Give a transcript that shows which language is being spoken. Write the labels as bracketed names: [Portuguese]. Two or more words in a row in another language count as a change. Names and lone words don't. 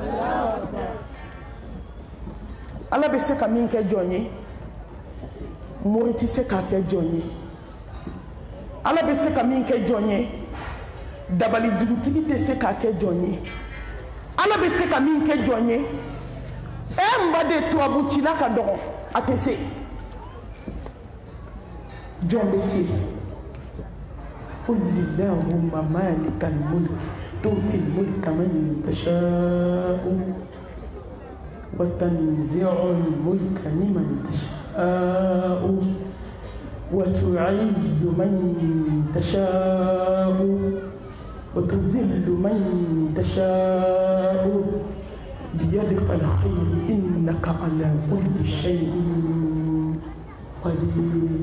[Bambara] ala be se ka min kɛ jɔn ye mori tɛ se k'a kɛ jɔn ye ala be se ka min kɛ jɔn ye dabali jugutigi tɛ se k'a kɛ jɔn ye ala bɛ se ka min kɛ jɔn ye n ba de tubabu cila ka dɔgɔ a tɛ se jɔn bɛ se [Arabic] قل اللهم مالك الملك تؤتي الملك من تشاء وتنزع الملك ممن تشاء وتعز من تشاء وتذل من تشاء بيدك الخير إنك على كل شيء قدير.